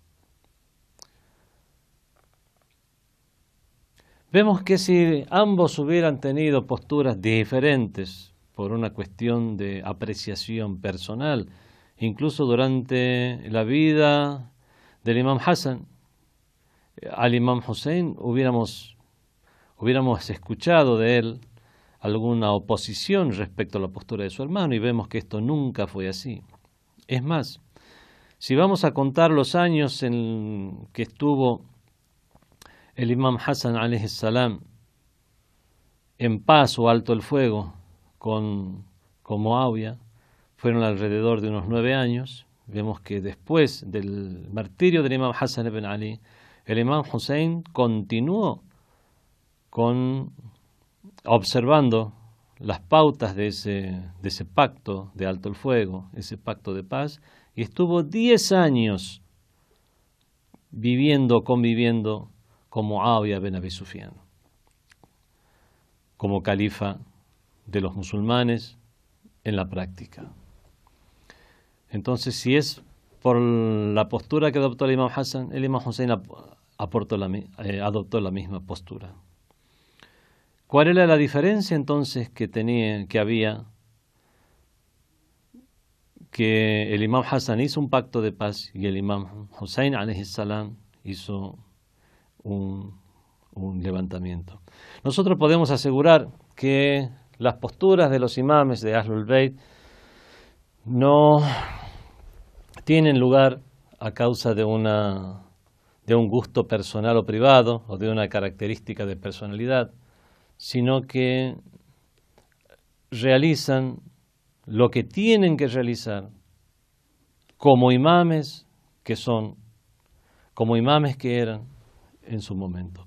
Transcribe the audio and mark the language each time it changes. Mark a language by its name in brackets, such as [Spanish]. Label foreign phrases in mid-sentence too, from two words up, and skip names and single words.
[Spanish] Vemos que si ambos hubieran tenido posturas diferentes por una cuestión de apreciación personal, incluso durante la vida del imam Hassan, al imam Hussein hubiéramos escuchado de él alguna oposición respecto a la postura de su hermano, y vemos que esto nunca fue así. Es más, si vamos a contar los años en que estuvo el imam Hassan [Arabic] عليه السلام [Spanish] en paz o alto el fuego con Muawiyah, fueron alrededor de unos 9 años. Vemos que después del martirio del imam Hassan ibn Ali, el imam Hussein continuó observando las pautas de ese pacto de alto el fuego, ese pacto de paz, y estuvo 10 años conviviendo con Muawiyah bin Abi Sufyan, como califa de los musulmanes en la práctica. Entonces, si es por la postura que adoptó el imam Hassan, el imam Hussein adoptó la misma postura. ¿Cuál era la diferencia entonces que había? Que el imam Hassan hizo un pacto de paz y el imam Hussein [Arabic] عليه السلام [Spanish] hizo un levantamiento. Nosotros podemos asegurar que las posturas de los imames de Ahlul Bayt no tienen lugar a causa de un gusto personal o privado o de una característica de personalidad, sino que realizan lo que tienen que realizar como imames que son, como imames que eran en su momento.